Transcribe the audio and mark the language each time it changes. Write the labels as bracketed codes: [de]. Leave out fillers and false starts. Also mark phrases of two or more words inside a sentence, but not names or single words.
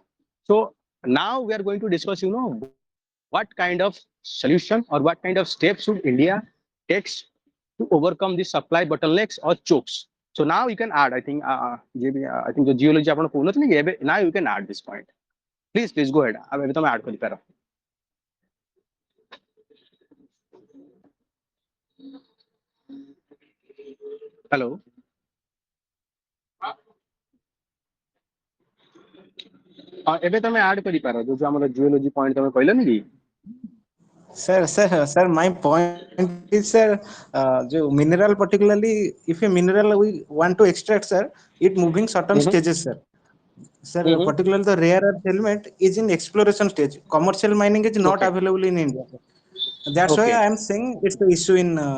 [en] So now we are going to discuss, what kind of solution or what kind of steps should India takes to overcome the supply bottlenecks or chokes. So now you can add, I think the geology now you can add this point. Please go ahead. [hi] अब तो मैं add कर पा रहा हूँ. [en] Hello. [or] ଏବେ ତମେ add କରିପାର ଯୋଉ ଆମର [en] geology point [or] ତମେ କହିଲନି କି [en] sir my point is sir jo mineral particularly if a mineral we want to extract sir it moving certain stages sir particularly the rare earth element is in exploration stage commercial mining is not available in India that's why I am saying it's the issue in